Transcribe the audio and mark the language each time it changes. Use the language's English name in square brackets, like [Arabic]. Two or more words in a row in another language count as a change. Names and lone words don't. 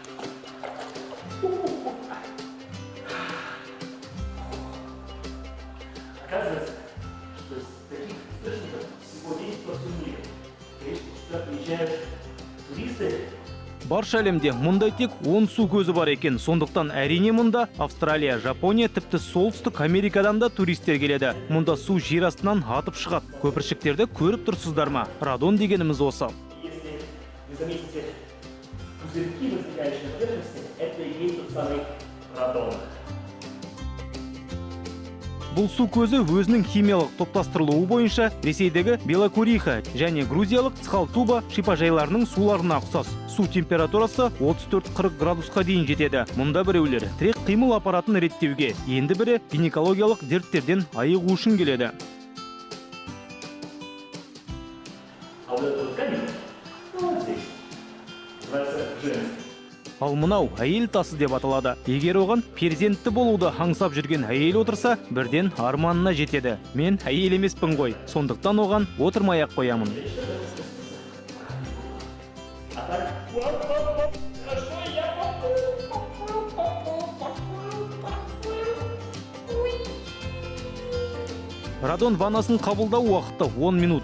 [Kazakh] Барша әлемде мұндай тек 10 су көзі бар екен. Сондықтан әрине мұнда Австралия, Жапония, тіпті солтүстік Америкадан да туристер келеді. Мұнда су жер астынан атып шығады. Көпіршіктерді көріп тұрсыздар ма? Радон дегеніміз осы. [Russian] Если вы заметите пузырьки, возникающие на поверхности, это и есть тот самый радон. [Kazakh] Бұл су көзі өзінің химиялық топтастырылуы бойынша Ресейдегі Белокуриха және Грузиялық Цхалтуба шипажайларының суларына ұқсас. Су температурасы 34-40 градусқа дейін жетеді. Мұнда біреулер тірек қимыл аппаратын реттеуге, енді бірі гинекологиялық дерттерден айығу үшін келеді. [Russian] А вот этот камень, вот здесь, называется женский. [Kazakh] Ал мынау әйел тасы деп аталады. Егер оған перзентті болуды аңсап жүрген әйел отырса, бірден арманына жетеді. Мен әйел емеспін ғой, сондықтан оған отырмай-ақ қоямын. Радон ваннасын қабылдау уақыты 10 минут.